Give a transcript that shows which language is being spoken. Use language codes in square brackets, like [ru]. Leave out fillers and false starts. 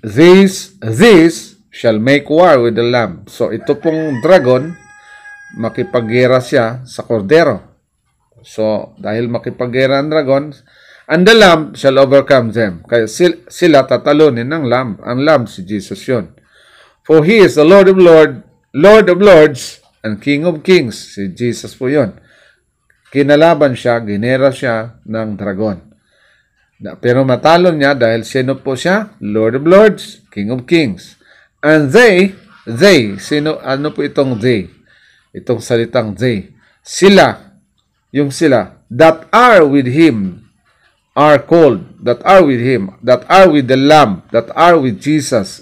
[en] This shall make war with the Lamb. [tl] So ito pong dragon, makipaggera siya sa kordero. [en] So [tl] dahil makipaggera ang dragon, [en] and the Lamb shall overcome them. [tl] Kaya sila tatalunin ng Lamb. Ang Lamb si Jesus yun. [en] For He is the Lord of Lords, and King of Kings. [tl] Si Jesus po yun. Kinalaban siya, ginera siya ng dragon. Pero matalo niya dahil sino po siya? [en] Lord of Lords, King of Kings. And they, [tl] ano po itong [en] they? [tl] Itong salitang [en] they. Sila, that are with Him, are called, that are with Him, that are with the Lamb, that are with Jesus.